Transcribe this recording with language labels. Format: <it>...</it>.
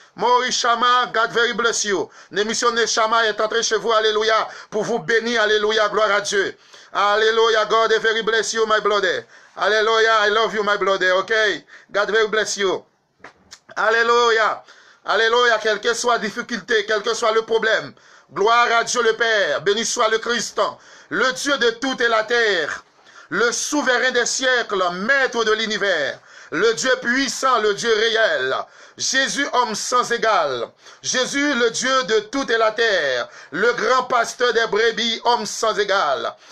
<en>Maurice Chama, God very bless you.</en> <fr>L'émission Neshama est entrée chez vous, alléluia, pour vous bénir, alléluia, gloire à Dieu.</fr> <en>Alléluia, God very bless you, my brother. Alléluia, I love you, my brother, okay? God very bless you. Alléluia.</en> <fr>Alléluia, quelle que soit la difficulté, quel que soit le problème. Gloire à Dieu le Père, béni soit le Christ, le Dieu de toute la terre, le souverain des siècles, maître de l'univers, le Dieu puissant, le Dieu réel, Jésus, homme sans égal, Jésus, le Dieu de toute la terre, le grand pasteur des brebis, homme sans égal.</fr>